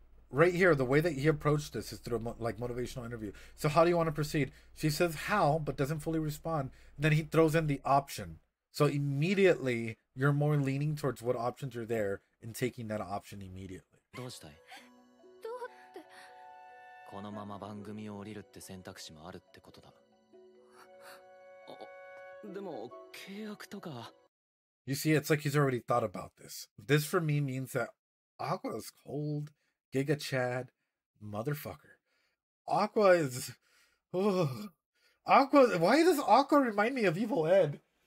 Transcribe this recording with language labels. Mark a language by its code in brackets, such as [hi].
[en] Right here, the way that he approached this is through a motivational interview. So how do you want to proceed? She says how, but doesn't fully respond. And then he throws in the option. So immediately, you're more leaning towards what options are there and taking that option immediately. [ja] どうしたいどうって。このまま番組を降りるって選択肢もあるってことだでも契約とか [en] You see, it's like he's already thought about this. This for me means that Aqua is cold, Giga Chad, motherfucker. Aqua is... Oh, Aqua... Why does Aqua remind me of Evil Ed?